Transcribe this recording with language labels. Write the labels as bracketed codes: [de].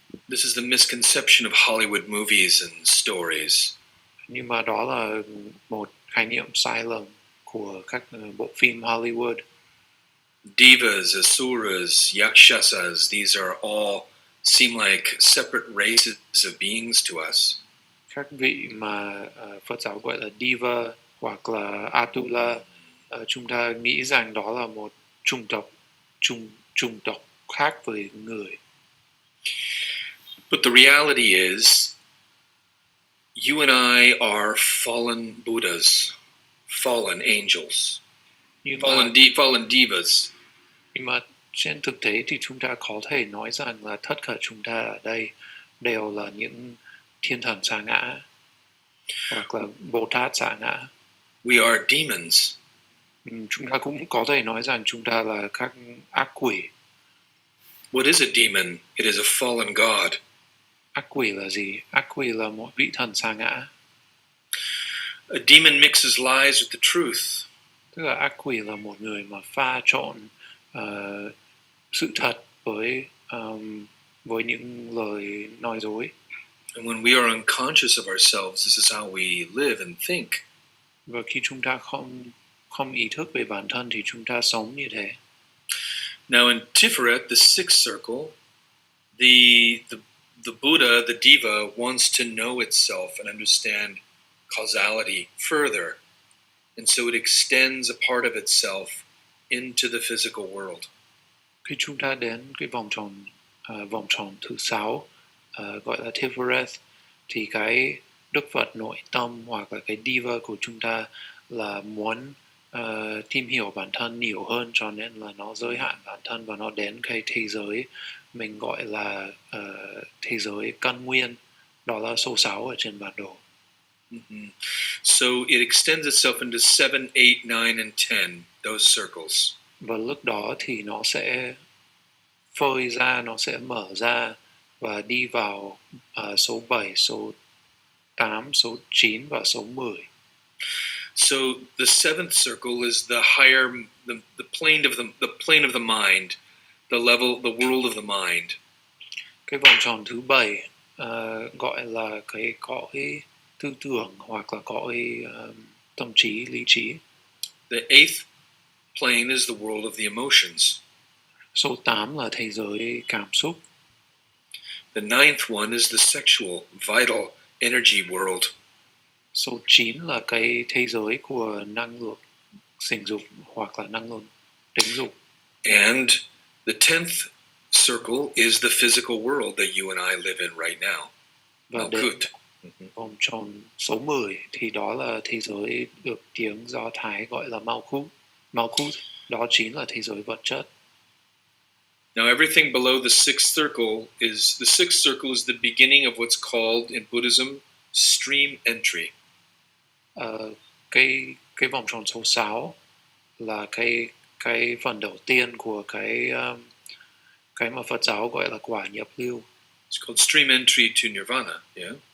[en] This is the misconception of Hollywood movies and stories. [vi] Nhưng mà đó là một khái niệm sai lầm của các bộ phim Hollywood. [en] Divas, asuras, yakshasas, these are all seem like separate races of beings to us. [vi] Các vị mà Phật giáo gọi là diva hoặc là atula, chúng ta nghĩ rằng đó là một chủng tộc khác với người. [en] But the reality is, you and I are fallen Buddhas, fallen angels, fallen divas. [vi] Nhưng mà trên thực tế thì chúng ta có thể nói rằng là tất cả chúng ta ở đây đều là những thiên thần sa ngã hoặc là Bồ Tát sa ngã. [en] We are demons. [vi] Chúng ta cũng có thể nói rằng chúng ta là các ác quỷ. [en] What is a demon? It is a fallen God. [vi] Ác quỷ là gì? Ác quỷ là một vị thần sa ngã. [en] A demon mixes lies with the truth. [vi] Tức là ác quỷ là một người mà pha trộn sự thật với những lời nói dối. [en] And when we are unconscious of ourselves, this is how we live and think. [vi] Và khi chúng ta không ý thức về bản thân thì chúng ta sống như thế. [en] Now in Tiferet, the sixth circle, the Buddha, the Diva, wants to know itself and understand causality further. And so it extends a part of itself into the physical world. [vi] Khi chúng ta đến cái vòng tròn thứ 6 gọi là Tiferet, thì cái Đức Phật nội tâm hoặc là cái Diva của chúng ta là muốn tìm hiểu bản thân nhiều hơn, cho nên là nó giới hạn bản thân và nó đến cái thế giới mình gọi là thế giới căn nguyên, đó là số 6 ở trên bản đồ. Mm-hmm. [en] So it extends itself into 7, 8, 9, and 10, those circles. [vi] Và lúc đó thì nó sẽ phơi ra, nó sẽ mở ra và đi vào số 7, số 8, số 9 và số 10. [en] So the seventh circle is the higher, the plane of the mind, the world of the mind. [vi] Cái vòng tròn thứ 7 gọi là cái cõi tư tưởng hoặc là cõi tâm trí, lý trí. [en] The eighth plane is the world of the emotions. [vi] Số 8 là thế giới cảm xúc. [en] The ninth one is the sexual, vital, energy world. [vi] Số 9 là cái thế giới của năng lượng sinh dục hoặc là năng lượng tính dục. [en] And the 10th circle is the physical world that you and I live in right now. [vi] Và đến vòng tròn số 10 thì đó là thế giới được tiếng Do Thái gọi là Malkuth. Đó chính là thế giới vật chất. [en] Now everything below the sixth circle is the beginning of what's called in Buddhism stream entry. [vi] Cái vòng tròn số 6 là cái phần đầu tiên của cái mà Phật giáo gọi là quả nhập lưu. [en] It's called stream entry to nirvana, yeah?